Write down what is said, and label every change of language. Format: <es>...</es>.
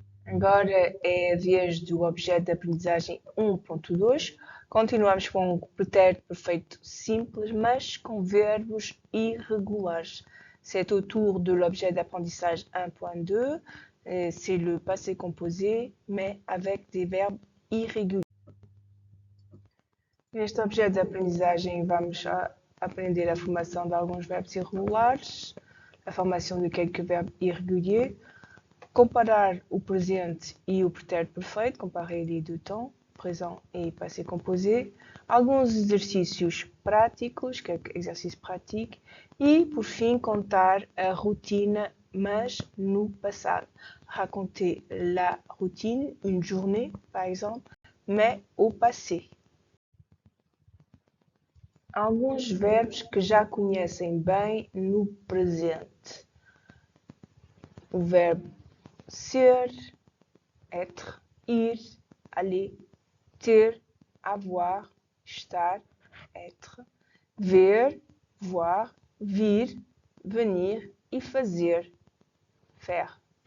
<pt>Agora é a vez do objeto de aprendizagem 1.2. Continuamos com o pretérito perfeito simples, mas com verbos irregulares.</pt> <fr>C'est au tour de l'objet d'apprentissage 1.2. C'est le passé composé, mais avec des verbes irréguliers.</fr> <pt>Neste objeto de aprendizagem vamos aprender a formação de alguns verbos irregulares, a formação de</pt> <fr>quelques verbes irréguliers,</fr> <pt>comparar o presente e o pretérito perfeito,</pt> <fr>comparer les deux temps, présent et passé composé,</fr> <pt>alguns exercícios práticos,</pt> <fr>quelques exercícios pratiques,</fr> <pt>e, por fim, contar a rotina, mas no passado.</pt> <fr>Raconter la routine, une journée, par exemple, mais au passé.</fr> <pt>Alguns verbos que já conhecem bem no presente. O verbo ser, être, ir, aller, ter, avoir, estar, être, ver, voir, vir, venir e fazer, faire.</pt>